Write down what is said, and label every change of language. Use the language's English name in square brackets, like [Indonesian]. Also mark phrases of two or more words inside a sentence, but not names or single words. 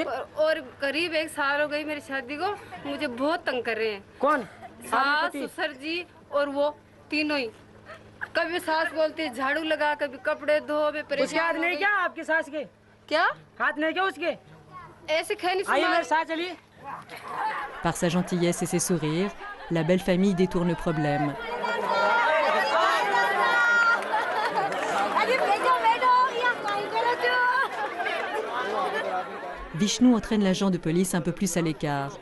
[Hindi] और करीब 1 साल हो गई मेरी शादी को। मुझे बहुत तंग कर रहे हैं। कौन? सास ससुर जी और वो तीनों ही। कभी सास बोलती है झाड़ू लगा, कभी कपड़े धो। मैं उसके परेशान हाथ हो नहीं गई। क्या आपके सास के? क्या हाथ नहीं क्या उसके? ऐसे खैनी आइए मेरे साथ चलिए। [French] Par sa gentillesse et ses sourires, la belle famille détourne le problème. Vishnu entraîne l'agent de police un peu plus à l'écart.